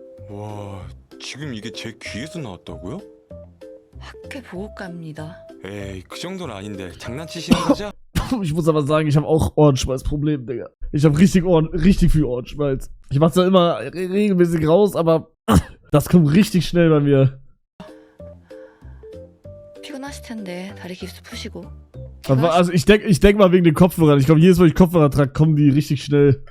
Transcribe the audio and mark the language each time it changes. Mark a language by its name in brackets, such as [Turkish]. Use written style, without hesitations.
[Korean] 와, 지금 이게 제 귀에서 나왔다고요? 학회 보호과입니다. 에이, 그 정도는 아닌데 장난치시는 거죠? [German] Ich muss aber sagen, ich habe auch Ohrenschmalz-Problem, Digga. Ich habe richtig viel Ohrenschmalz. Ich mach's ja immer regelmäßig raus, aber das kommt richtig schnell bei mir. [Korean] 피곤하실 텐데 다리 깁스 푸시고. [German] Also ich denk mal wegen den Kopfhörern. Ich glaube, jedes Mal, wenn ich Kopfhörer trage, kommen die richtig schnell.